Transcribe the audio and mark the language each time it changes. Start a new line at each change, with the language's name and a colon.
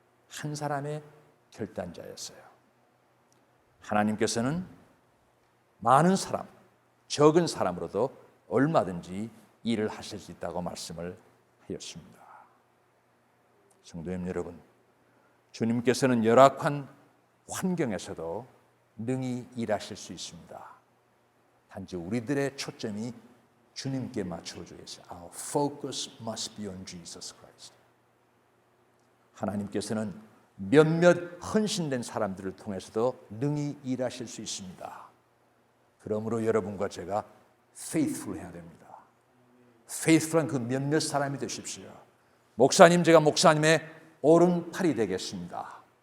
Korean: 한 사람의 결단자였어요. 하나님께서는 많은 사람, 적은 사람으로도 얼마든지 일을 하실 수 있다고 말씀을 하였습니다. 성도님 여러분, 주님께서는 열악한 환경에서도 능히 일하실 수 있습니다. 단지 우리들의 초점이 주님께 맞춰져 있어요.
English: Our focus must be on Jesus Christ.
Korean: 하나님께서는 몇몇 헌신된 사람들을 통해서도 능히 일하실 수 있습니다. 그러므로 여러분과 제가 faithful 해야 됩니다. faithful한 그 몇몇 사람이 되십시오. 목사님, 제가 목사님의 오른팔이 되겠습니다.